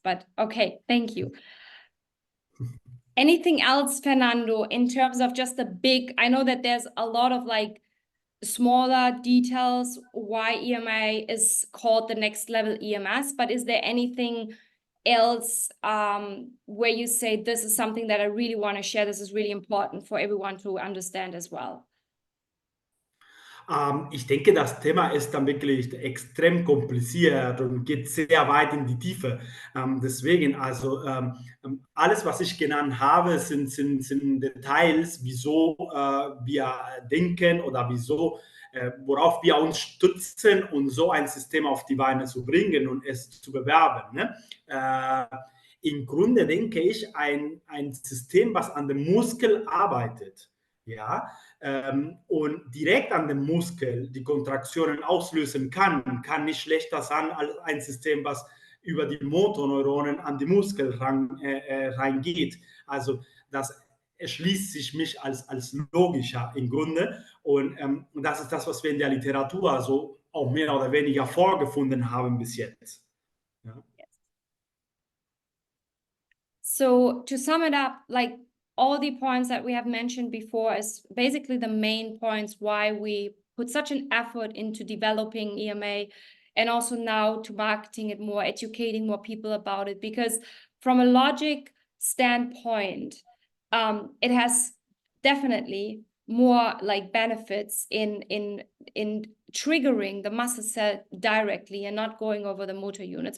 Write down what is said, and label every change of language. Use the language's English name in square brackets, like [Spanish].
[English] But okay, thank you. Anything else, Fernando, in terms of just the big, I know that there's a lot of like smaller details why EMA is called the next level EMS, but is there anything else where you say this is something that I really want to share, this is really important for everyone to understand as well? [German] Ich denke, das Thema ist dann wirklich extrem kompliziert und geht sehr weit in die Tiefe. Deswegen, also alles, was ich genannt habe, sind Details, wieso wir denken oder wieso, worauf wir uns stützen, um so ein System auf die Beine zu bringen und es zu bewerben. Ne? Im Grunde denke ich, ein System, was an dem Muskel arbeitet, ja, und direkt an dem Muskel die Kontraktionen auslösen kann nicht schlechter sein als ein System, was über die Motorneuronen an die Muskel reingeht. Also das erschließt sich mich als logischer im Grunde. Und das ist das, was wir in der Literatur so auch mehr oder weniger vorgefunden haben bis jetzt. Ja. [English] So to sum it up, like all the points that we have mentioned before is basically the main points why we put such an effort into developing EMA, and also now to marketing it more, educating more people about it, because from a logic standpoint, it has definitely more like benefits in triggering the muscle cell directly and not going over the motor units.